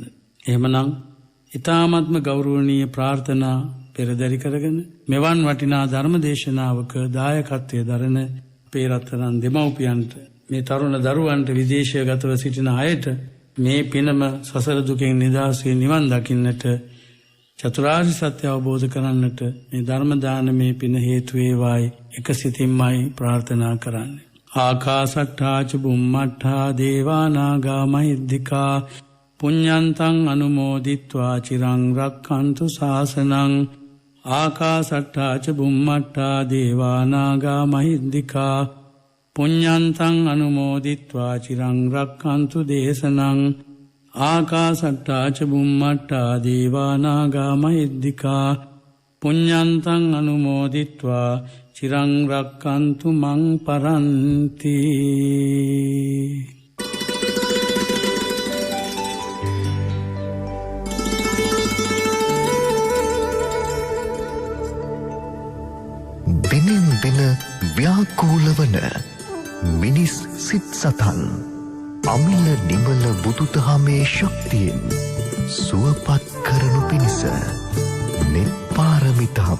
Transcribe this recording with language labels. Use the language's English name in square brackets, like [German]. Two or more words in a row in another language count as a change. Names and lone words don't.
[Sinhala] එහෙමනම් ඊ타ත්ම ගෞරවනීය ප්‍රාර්ථනා පෙරදරි කරගෙන මෙවන් වටිනා ධර්ම දේශනාවක දායකත්වයේ දරන අපේ රත්තරන් දෙමව්පියන්ට මේ තරුණ දරුවන්ට විදේශගතව සිටින අයට මේ පිනම සසර දුකෙන් නිදහසේ නිවන් දකින්නට චතුරාර්ය සත්‍ය අවබෝධ කරන්නට මේ ධර්ම දානමේ පින හේතු වේවායි එක සිතින්මයි ප්‍රාර්ථනා කරන්නේ. [Pali] ආකාසට්ඨා ච බුම්මට්ඨා දේවා නාග මහිද්దికා පුඤ්ඤන්තං අනුමෝදිත්වා චිරං රක්ඛන්තු ශාසනං ආකාසට්ටා ච බුම්මට්ටා දේවා නාග මහිද්దికා පුඤ්ඤන්තං අනුමෝදිත්වා චිරං රක්ඛන්තු දේශනං ආකාසට්ටා ච බුම්මට්ටා දේවා නාග මහිද්దికා පුඤ්ඤන්තං අනුමෝදිත්වා චිරං රක්ඛන්තු මං පරන්ති. [Sinhala] බිනෙන් බින ව්‍යාකූලවන මිනිස් සිත් සතන් අමිල නිමල බුදුදහමේ ශක්තියෙන් සුවපත් කරනු පිණිස නිපාරමිතාව